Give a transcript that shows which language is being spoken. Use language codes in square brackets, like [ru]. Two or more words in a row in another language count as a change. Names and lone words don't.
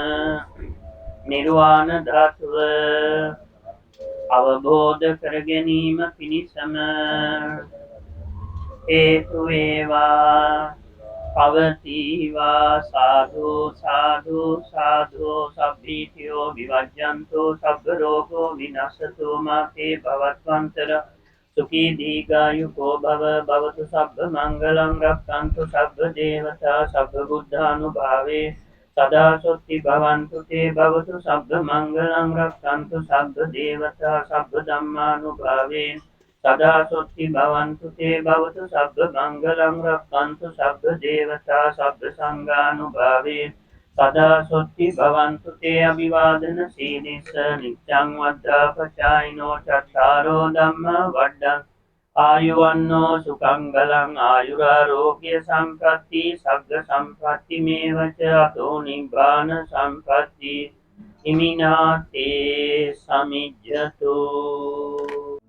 [si] නිර්වාණධත්ව අවබෝධ කර ගැනීම පිණිසම හේතු වේවා පවතිවා [pi] සාදු සාදු සාදු සබ්බීතියෝ විවජ්ජන්තෝ සබ්බ රෝගෝ විනස්සතෝ මාතේ භවත්වන්තර සුඛී දීඝායුකෝ භව භවතු සබ්බ මංගලං රක්ඛන්තු සබ්බ දේවතා සබ්බ බුද්ධානුභාවේ सदा सुखी भवन्तु ते भवतु सब्ब मङ्गलं रक्षन्तु सब्ब देवता सब्ब धम्मानुभावेन सदा सुखी भवन्तु ते भवतु सब्ब मङ्गलं रक्षन्तु सब्ब देवता सब्ब सङ्गानुभावेन सदा सुखी भवन्तु ते अभिवादन शीलिस नित्यं वद्धापचायिनो चत्तारो धम्मा वड्डं आयुवन्नो सुखं आयुरारोग्य संपत्ति सग्ग संपत्ति में च अतो निब्बान संपत्ति इमिनाते समिज्जतो।